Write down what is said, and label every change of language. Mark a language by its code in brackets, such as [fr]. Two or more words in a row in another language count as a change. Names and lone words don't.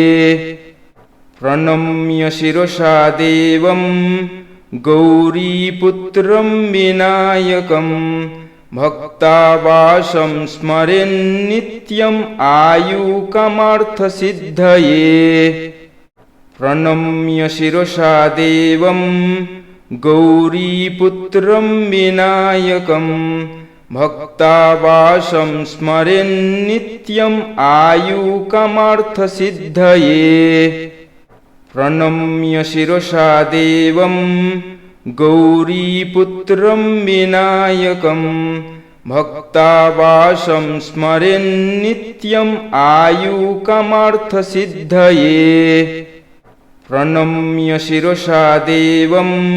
[sa] प्रणम्य शिरसा देवम गौरीपुत्रम विनायकम भक्तावासम स्मरेन नित्यम आयुकामार्थ सिद्धये। प्रणम्य शिरसा देवम गौरीपुत्रम विनायकम भक्तावासं स्मरेन्नित्यम् आयुकमर्थसिद्धये प्रणम्य शिरसा देवं गौरीपुत्रं विनायकं भक्तावासं स्मरेन्नित्यम् आयुकमर्थसिद्धये प्रणम्य शिरसा देवं